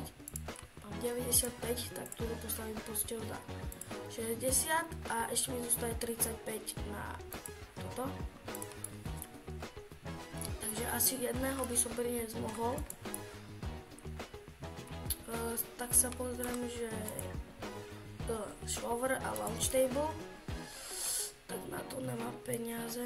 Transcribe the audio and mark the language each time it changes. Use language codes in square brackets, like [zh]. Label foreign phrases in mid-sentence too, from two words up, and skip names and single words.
[sk] Mám 95, tak tu postavím postel za 60 a ešte mi zostaje 35 na toto. Takže asi jedného by som priniesť mohol. Tak sa pozriem, že shower a [en] launch table. [sk] Tak na to nemám peniaze.